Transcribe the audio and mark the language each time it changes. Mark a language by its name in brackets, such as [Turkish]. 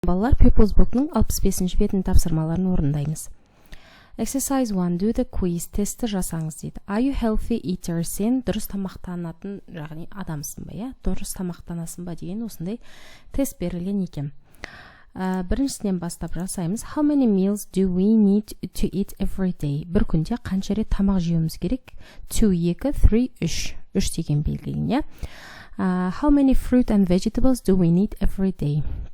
[Kazakh] Балалар Pupils Book'ның 65-ші бетінің тапсырмаларын орындаймыз. [English] Exercise 1. Do the quiz. [Kazakh] Тесті жасаңыз дейді. [English] Are you healthy eater? [Kazakh] Сен дұрыс тамақтанатын, яғни адамсың ба, иә? Дұрыс тамақтанасың ба деген осындай тест берілген екен. Біріншісінен бастап жасаймыз. [English] How many meals do we need to eat every day? [Kazakh] Бір күнде қанша рет тамақ жеуіміз керек? 2, 2, 3, 3. 3 деген белгілеген, иә? [English] How many fruit and vegetables do we need every day?